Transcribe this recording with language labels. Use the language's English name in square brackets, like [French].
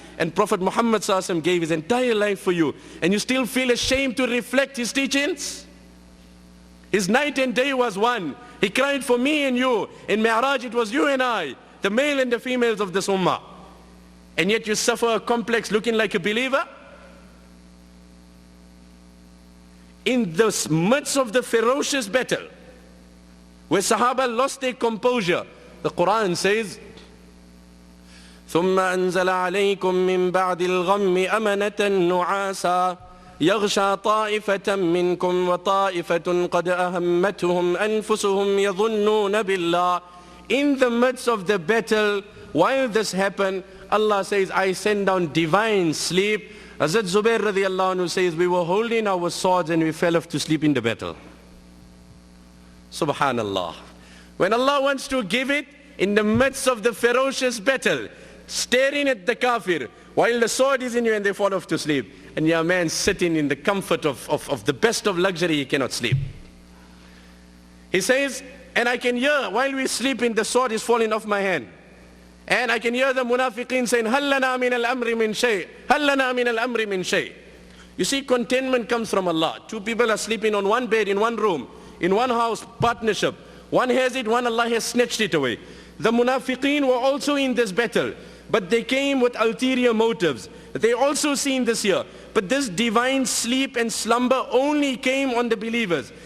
[English] And Prophet Muhammad Sallallahu Alaihi Wasallam gave his entire life for you, and you still feel ashamed to reflect his teachings? His night and day was one. He cried for me and you. In Mi'raj it was you and I, the male and the females of this ummah. And yet you suffer a complex looking like a believer? In the midst of the ferocious battle, where Sahaba lost their composure, the Quran says, [Arabic] ثُمَّ أَنزَلَ عَلَيْكُم مِّن بَعْدِ الْغَمِّ أَمَنَةً نُعَاسًا يَغْشَى طَائِفَةً مِّنكُمْ وَطَائِفَةٌ قَدْ أَهَمَّتْهُمْ أَنفُسُهُمْ يَظُنُّونَ بِاللَّهِ. [English] In the midst of the battle, while this happened, Allah says, I send down divine sleep. Hazrat Zubair radiallahu anhu says, we were holding our swords and we fell off to sleep in the battle. Subhanallah. When Allah wants to give it, in the midst of the ferocious battle, staring at the kafir, while the sword is in you and they fall off to sleep, and your man sitting in the comfort of the best of luxury, he cannot sleep. He says, and I can hear, while we sleeping, the sword is falling off my hand. And I can hear the munafiqeen saying, [Arabic] هَلْ لَنَا مِنَ الْأَمْرِ مِنْ شَيْءٍ هَلْ لَنَا مِنَ الْأَمْرِ مِنْ شَيْءٍ. [English] You see, contentment comes from Allah. Two people are sleeping on one bed, in one room, in one house, partnership. One has it, one Allah has snatched it away. The munafiqeen were also in this battle, but they came with ulterior motives. They also seen this here. But this divine sleep and slumber only came on the believers.